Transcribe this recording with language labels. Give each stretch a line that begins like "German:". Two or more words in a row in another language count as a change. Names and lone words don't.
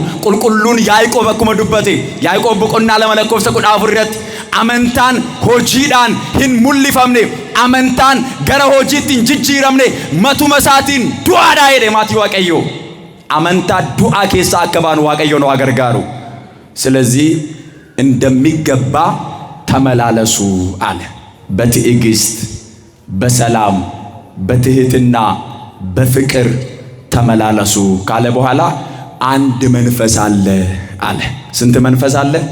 Oromo: Qulqulluun Yaaqoob akkuma dubbate Yaaqoob boqonnaa 2:14 irratti amantaan hojiidhaan hin mul'ifamne, amantaan gara hojiitti hin jijjiiramne matuma isaatiin du'aadha jedhe maatii Waaqayyoo. Amantaa du'aa keessaa akka baanu Waaqayyo
Amharic: ነው አገርጋሩ። ስለዚህ እንደሚገባ ተመላለሱ አለ። በትዕግስት በሰላም በትህትና በፍቅር ተመላለሱ ካለ በኋላ አንድ መንፈስ አለ አለ። ስንት መንፈስ አለ?